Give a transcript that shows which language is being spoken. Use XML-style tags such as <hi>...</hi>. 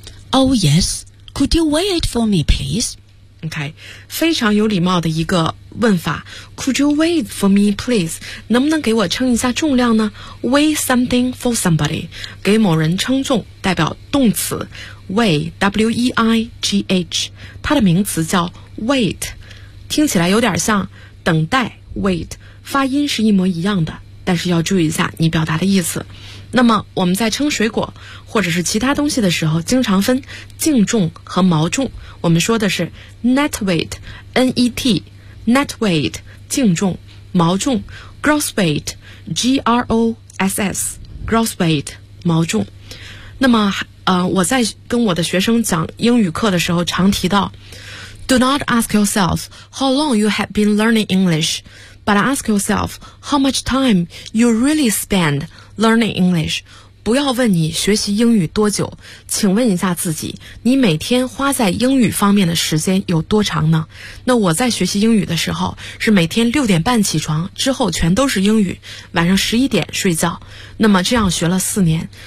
<en>Oh yes, could you weigh it for me, please?</en> <zh>OK, 非常有礼貌的一个问法。</zh> <en>Could you weigh for me, please?</en> <zh>能不能给我称一下重量呢？</zh> <en>Weigh something for somebody,</en> <zh>给某人称重，代表动词 weigh, W-E-I-G-H, 它的名词叫 wait, 听起来有点像等待 wait, 发音是一模一样的，但是要注意一下你表达的意思。那么我们在称水果或者是其他东西的时候，经常分净重和毛重，我们说的是 net weight, N-E-T,net weight, 净重毛重 gross weight, G-R-O-S-S, gross weight, 毛重。那么我在跟我的学生讲英语课的时候常提到</zh> <en>Do not ask yourself how long you have been learning English, but ask yourself how much time you really spend learning English.</en> <zh>不要问你学习英语多久，请问一下自己，你每天花在英语方面的时间有多长呢？那我在学习英语的时候是每天6:30起床，之后全都是英语，晚上11:00睡觉，那么这样学了4年。</zh>